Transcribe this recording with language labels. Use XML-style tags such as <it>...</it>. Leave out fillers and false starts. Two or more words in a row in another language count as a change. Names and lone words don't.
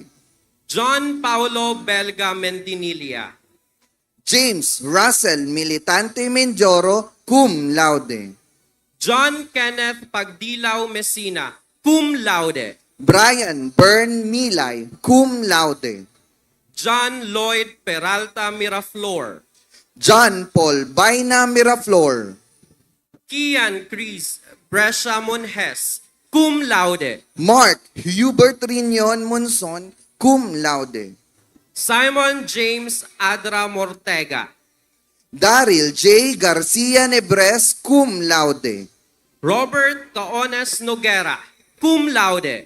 <en>John Paulo Belga Mendinilia, James Russell Militante Menjoro,</en> <la>cum laude.</la> <en>John Kenneth Pagdilaw Messina,</en> <la>cum laude.</la> <en>Brian Byrne Milay,</en> <la>cum laude.</la> <en>John Lloyd Peralta Miraflor, John Paul Baina Miraflor. Kian Chris Brescia Monjes,</en> <la>cum laude.</la> <en>Mark Hubert Rinion Monson,</en> <la>cum laude.</la> <en>Simon James Adra Mortega, Daryl J. Garcia Nebres,</en> <la>cum laude.</la> <en>Robert Caones Noguera,</en> <la>cum laude.</la>